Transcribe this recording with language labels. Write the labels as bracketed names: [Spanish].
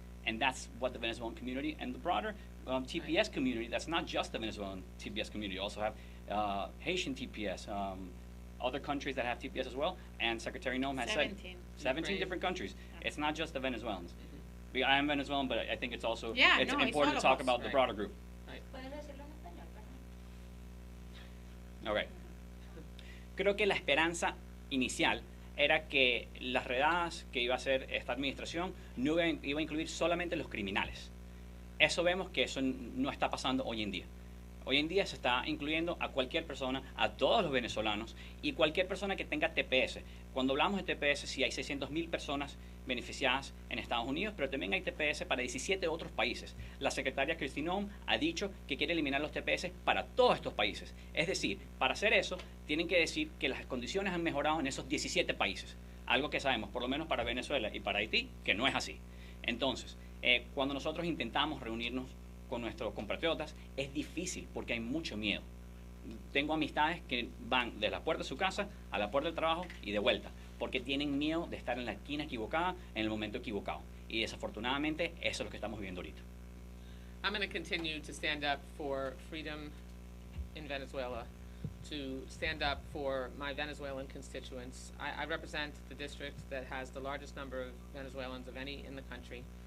[English] And that's what the Venezuelan community and the broader TPS community, that's not just the Venezuelan TPS community, you also have Haitian TPS, other countries that have TPS as well, and Secretary Noem has 17 different countries. It's not just the Venezuelans. I am Venezuelan, but I think it's also it's important to talk about the broader group. [Spanish] ¿Puedes decirlo en español, perdón? [English] All right. [Spanish] Creo que la esperanza inicial era que las redadas que iba a hacer esta administración no iba a incluir solamente los criminales. Eso vemos que eso no está pasando hoy en día. Hoy en día se está incluyendo a cualquier persona, a todos los venezolanos y cualquier persona que tenga TPS. Cuando hablamos de TPS, sí hay 600,000 personas beneficiadas en Estados Unidos, pero también hay TPS para 17 otros países. La secretaria Kristi Noem ha dicho que quiere eliminar los TPS para todos estos países. Es decir, para hacer eso, tienen que decir que las condiciones han mejorado en esos 17 países. Algo que sabemos, por lo menos para Venezuela y para Haití, que no es así. Entonces, cuando nosotros intentamos reunirnos con nuestros compatriotas, es difícil porque hay mucho miedo. Tengo amistades que van de la puerta de su casa a la puerta del trabajo y de vuelta, porque tienen miedo de estar en la esquina equivocada en el momento equivocado. Y desafortunadamente eso es lo que estamos viviendo ahorita. [English] I'm going to continue to stand up for freedom in Venezuela, to stand up for my Venezuelan constituents. I represent the district that has the largest number of Venezuelans of any in the country.